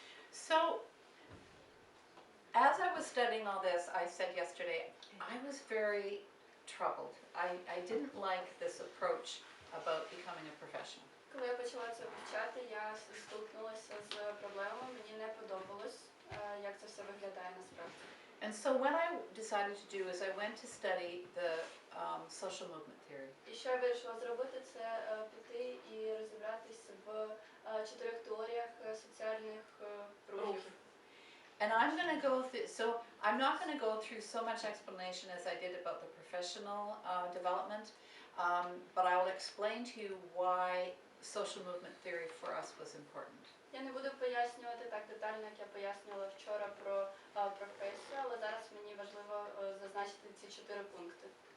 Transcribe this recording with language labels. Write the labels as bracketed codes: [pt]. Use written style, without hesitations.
[en] So, as I was studying all this, I said yesterday, I was very troubled. I didn't like this approach about becoming a professional. [uk] Коли я почала це вивчати, я столкнулася з проблемами, мені не подобалось, як це все виглядає насправді. [en] And so what I decided to do is I went to study the social movement theory. [uk] І що я вирішила зробити, це піти і розібратися в 4 теоріях соціальних рухів. [en] And I'm going to go through, so I'm not going to go through so much explanation as I did about the professional development, but I will explain to you why social movement theory for us was important. [uk] Я не буду пояснювати так детально, як я пояснювала вчора про професію, але зараз мені важливо зазначити ці 4 пункти.